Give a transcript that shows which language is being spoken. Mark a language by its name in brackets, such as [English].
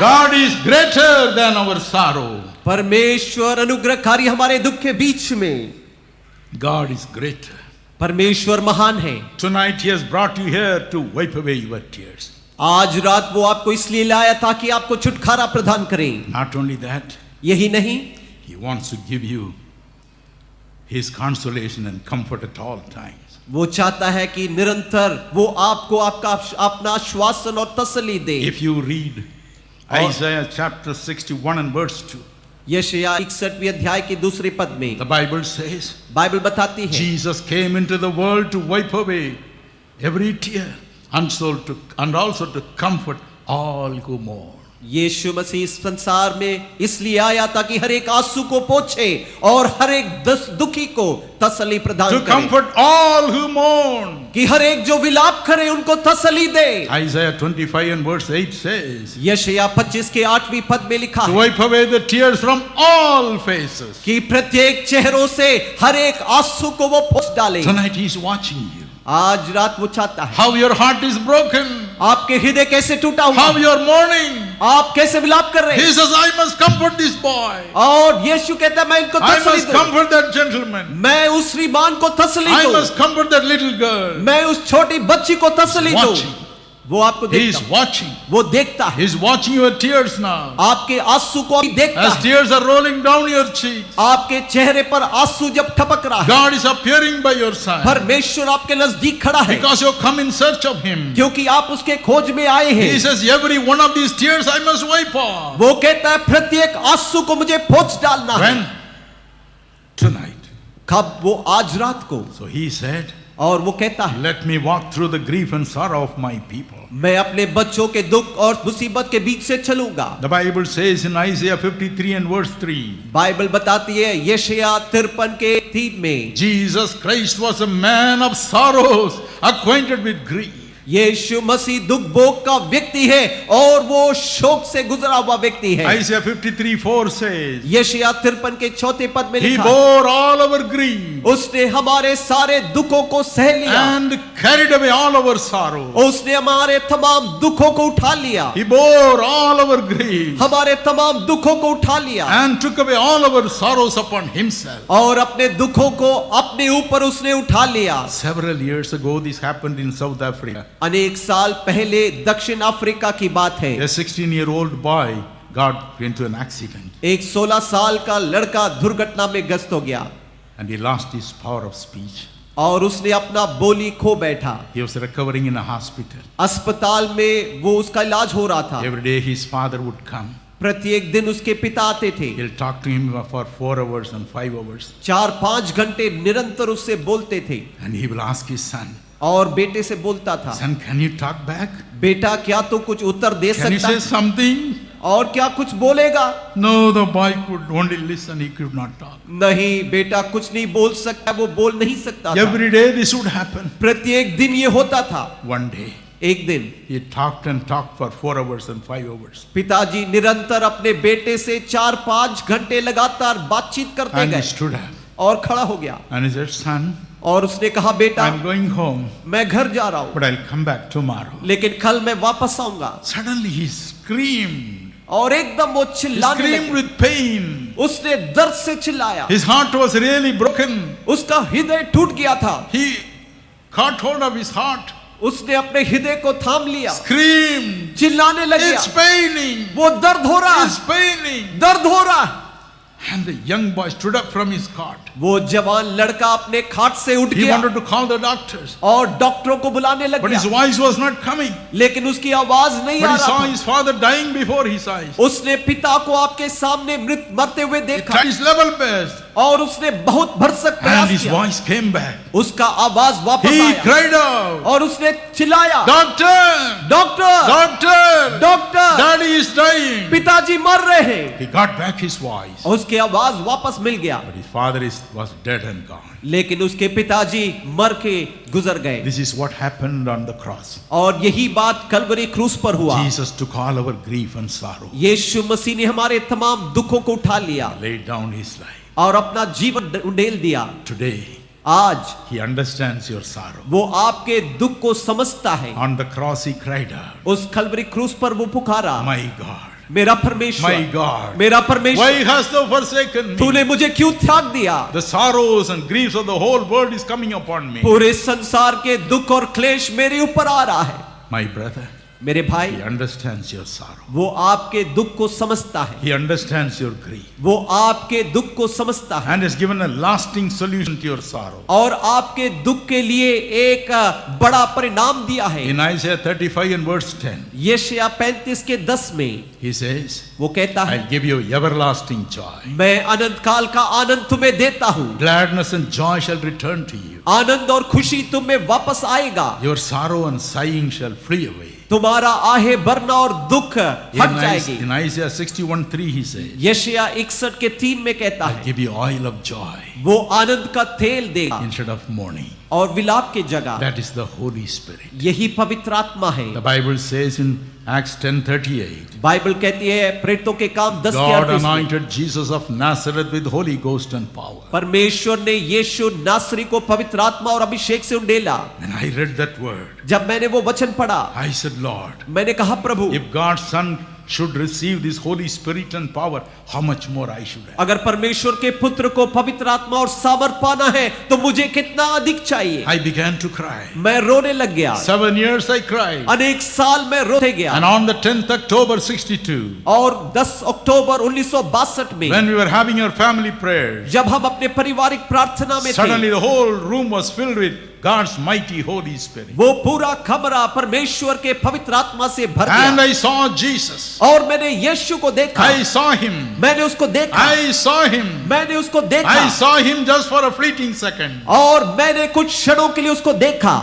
[English] God is greater than our sorrow. [Hindi] परमेश्वर अनुग्रहकारी हमारे दुख के बीच में, [English] God is greater. [Hindi] परमेश्वर महान है। [English] Tonight He has brought you here to wipe away your tears. [Hindi] आज रात वो आपको इसलिए लाया ताकि आपको छुटकारा प्रदान करें। [English] Not only that, [Hindi] यही नहीं, [English] He wants to give you His consolation and comfort at all times. [Hindi] वो चाहता है कि निरंतर वो आपको आपका अपना आश्वासन और तसल्ली दे। [English] If you read Isaiah chapter 61 and verse 2, [Hindi] यशायाह 61वें अध्याय के दूसरे पद में [English] the Bible says, [Hindi] बाइबल बताती है, [English] Jesus came into the world to wipe away every tear and also to comfort all who mourn. [Hindi] यीशु मसीह इस संसार में इसलिए आया ताकि हर एक आंसू को पोंछे और हर एक दुखी को तसल्ली प्रदान [English] To [Hindi] करे, [English] comfort all who mourn. [Hindi] कि हर एक जो विलाप करे उनको तसल्ली दे। [English] Isaiah 25 and verse 8 says, [Hindi] यशायाह 25 के 8वीं पद में लिखा [English] to [Hindi] है [English] wipe away the tears from all faces. [Hindi] कि प्रत्येक चेहरों से हर एक आंसू को वो पोंछ डाले। [English] Tonight He is watching you. [Hindi] आज रात वो चाहता है। [English] How your heart is broken. [Hindi] आपके हृदय कैसे टूटा हुआ, [English] How you are mourning. [Hindi] आप कैसे विलाप कर रहे [English] He [Hindi] हैं। [English] says, I must comfort this boy. [Hindi] और यीशु कहता है मैं इनको [English] I [Hindi] तसल्ली [English] must [Hindi] दूं, [English] comfort that gentleman. [Hindi] मैं उस श्रीमान को तसल्ली [English] I [Hindi] दूं, [English] must comfort that little girl. [Hindi] मैं उस छोटी बच्ची को तसल्ली दूं। [English] Watching. [Hindi] वो आपको [English] He is [Hindi] देखता है, [English] watching. [Hindi] वो देखता है, [English] He is watching your tears now. [Hindi] आपके आंसू को अभी देखता [English] As [Hindi] है, [English] tears are rolling down your cheeks. [Hindi] आपके चेहरे पर आंसू जब टपक रहा है। [English] God is appearing by your side. [Hindi] परमेश्वर आपके नजदीक खड़ा है, [English] Because you come in search of Him. [Hindi] क्योंकि आप उसके खोज में आए [English] He [Hindi] हैं। [English] says, every one of these tears I must wipe off. [Hindi] वो कहता है प्रत्येक आंसू को मुझे पोंछ डालना है। [English] When? Tonight. [Hindi] कब? वो आज रात को। [English] So He said, [Hindi] और वो कहता है [English] let me walk through the grief and sorrow of my people. [Hindi] मैं अपने बच्चों के दुख और मुसीबत के बीच से चलूंगा। [English] The Bible says in Isaiah 53 and verse 3, [Hindi] Bible बताती है यशायाह 53 के 3 में, [English] Jesus Christ was a man of sorrows, acquainted with grief. [Hindi] यीशु मसीह दुख भोग का व्यक्ति है और वो शोक से गुजरा हुआ व्यक्ति है। [English] Isaiah 53:4 says, [Hindi] यशायाह 53 के 4 पद में [English] He [Hindi] लिखा, [English] bore all our grief [Hindi] उसने हमारे सारे दुखों को सह लिया, [English] and carried away all our sorrow. [Hindi] उसने हमारे तमाम दुखों को उठा लिया, [English] He bore all our grief [Hindi] हमारे तमाम दुखों को उठा लिया [English] and took away all our sorrows upon Himself. [Hindi] और अपने दुखों को अपने ऊपर उसने उठा लिया। [English] Several years ago, this happened in South Africa. [Hindi] अनेक साल पहले दक्षिण अफ्रीका की बात है। [English] A 16-year-old boy got into an accident [Hindi] एक 16 साल का लड़का दुर्घटना में ग्रस्त हो गया [English] and he lost his power of speech. [Hindi] और उसने अपना बोली खो बैठा। [English] He was recovering in a hospital. [Hindi] अस्पताल में वो उसका इलाज हो रहा था। [English] Every day his father would come. [Hindi] प्रत्येक दिन उसके पिता आते थे, [English] He'll talk to him for 4 hours and 5 hours. [Hindi] 4-5 घंटे निरंतर उससे बोलते थे [English] And he will ask his son, [Hindi] और बेटे से बोलता था, [English] Son, can you talk back? [Hindi] बेटा क्या तू कुछ उत्तर दे [English] Can you [Hindi] सकता [English] say something? [Hindi] और क्या कुछ बोलेगा? [English] No, the boy could only listen, he could not talk. [Hindi] नहीं, बेटा कुछ नहीं बोल सकता, वो बोल नहीं सकता था। [English] Every day this would happen. [Hindi] प्रत्येक दिन ये होता था। [English] One day, [Hindi] एक दिन [English] he talked and talked for 4 hours and 5 hours. [Hindi] पिताजी निरंतर अपने बेटे से 4-5 घंटे लगातार बातचीत करते [English] And he [Hindi] गए [English] stood up [Hindi] और खड़ा हो गया [English] and he said, Son, [Hindi] और उसने कहा, बेटा [English] I'm going home, [Hindi] मैं घर जा रहा हूँ, [English] but I'll come back tomorrow. [Hindi] लेकिन कल मैं वापस आऊंगा। [English] Suddenly he screamed. [Hindi] और एकदम वो [English] He [Hindi] चिल्लाने [English] screamed [Hindi] लगा, [English] with pain. [Hindi] उसने दर्द से चिल्लाया, [English] His heart was really broken. [Hindi] उसका हृदय टूट गया था। [English] He caught hold of his heart, [Hindi] उसने अपने हृदय को थाम लिया, [English] screamed, [Hindi] चिल्लाने लग गया, [English] It's paining, [Hindi] वो दर्द हो रहा, [English] it's paining. [Hindi] दर्द हो रहा। [English] And the young boy stood up from his cot. [Hindi] वो जवान लड़का अपने खाट से उठ [English] He [Hindi] गया [English] wanted to call the doctors, [Hindi] और डॉक्टरों को बुलाने लग [English] but his [Hindi] गया, [English] voice was not coming. [Hindi] लेकिन उसकी आवाज नहीं [English] But [Hindi] आ [English] he [Hindi] रहा [English] saw [Hindi] था। [English] his father dying before his eyes. [Hindi] उसने पिता को आपके सामने मरते हुए [English] He [Hindi] देखा [English] tried his level best, [Hindi] और उसने बहुत भरसक [English] and [Hindi] प्रयास [English] his [Hindi] किया। [English] voice came back. [Hindi] उसका आवाज वापस [English] He [Hindi] आया [English] cried out, [Hindi] और उसने चिल्लाया, [English] Doctor! [Hindi] Doctor, [English] Doctor! [Hindi] Doctor, [English] Daddy is dying. [Hindi] पिताजी मर रहे हैं। [English] He got back his voice, [Hindi] और उसकी आवाज वापस मिल गया, [English] but his father was dead and gone. [Hindi] लेकिन उसके पिताजी मर के गुजर गए। [English] This is what happened on the cross. [Hindi] और यही बात कलवरी क्रूस पर हुआ। [English] Jesus took all our grief and sorrow, [Hindi] यीशु मसीह ने हमारे तमाम दुखों को उठा लिया [English] laid down his life. [Hindi] और अपना जीवन उंडेल दिया। [English] Today, [Hindi] आज [English] he understands your sorrow. [Hindi] वो आपके दुख को समझता है। [English] On the cross, he cried out, [Hindi] उस कलवरी क्रूस पर वो पुकारा, [English] My God, [Hindi] मेरा [English] my [Hindi] परमेश्वर, [English] God, [Hindi] मेरा परमेश्वर, [English] why hast thou forsaken me? [Hindi] तूने मुझे क्यों त्याग दिया? [English] The sorrows and griefs of the whole world is coming upon me. [Hindi] पूरे संसार के दुख और क्लेश मेरे ऊपर आ रहा है। [English] My brother, [Hindi] मेरे भाई, [English] he understands your sorrow. [Hindi] वो आपके दुख को समझता है, [English] He understands your grief [Hindi] वो आपके दुख को समझता है [English] and has given a lasting solution to your sorrow. [Hindi] और आपके दुख के लिए एक बड़ा परिणाम दिया है। [English] In Isaiah 35 and verse 10, [Hindi] यशायाह 35 के 10 में [English] he says, [Hindi] वो कहता है, [English] I'll give you everlasting joy. [Hindi] मैं अनंत काल का आनंद तुम्हें देता हूँ, [English] Gladness and joy shall return to you. [Hindi] आनंद और खुशी तुम में वापस आएगा, [English] Your sorrow and sighing shall flee away. [Hindi] तुम्हारा आहे भरना और दुख हट जाएगी। [English] In Isaiah 61:3 he says, [Hindi] यशायाह 61 के 3 में कहता [English] I'll [Hindi] है, [English] give you oil of joy. [Hindi] वो आनंद का तेल देगा [English] instead of mourning. [Hindi] और विलाप की जगह। [English] That is the Holy Spirit. [Hindi] यही पवित्र आत्मा है। [English] The Bible says in Acts 10:38, [Hindi] Bible कहती है प्रेरितों के काम 10 के [English] God [Hindi] 38 में, [English] anointed Jesus of Nazareth with Holy Ghost and power. [Hindi] परमेश्वर ने यीशु नासरी को पवित्र आत्मा और अभिषेक से उंडेला। [English] When I read that word, [Hindi] जब मैंने वो वचन पढ़ा, [English] I said, Lord, [Hindi] मैंने कहा प्रभु, [English] if God's Son should receive this Holy Spirit and power, how much more I should have. [Hindi] अगर परमेश्वर के पुत्र को पवित्र आत्मा और सामर्थ पाना है तो मुझे कितना अधिक चाहिए। [English] I began to cry. [Hindi] मैं रोने लग गया। [English] 7 years I cried. [Hindi] अनेक साल मैं रोते गया। [English] And on the 10th October 62, [Hindi] और 10 अक्टूबर 1962 में [English] when we were having our family prayers, [Hindi] जब हम अपने पारिवारिक प्रार्थना में [English] suddenly the whole room was filled with God's mighty Holy Spirit. [Hindi] वो पूरा कमरा परमेश्वर के पवित्र आत्मा से भर [English] And [Hindi] गया। [English] I saw Jesus. [Hindi] और मैंने यीशु को देखा। [English] I saw him. [Hindi] मैंने उसको देखा। [English] I saw him. [Hindi] मैंने उसको देखा। [English] I saw him just for a fleeting second. [Hindi] और मैंने कुछ क्षणों के लिए उसको देखा।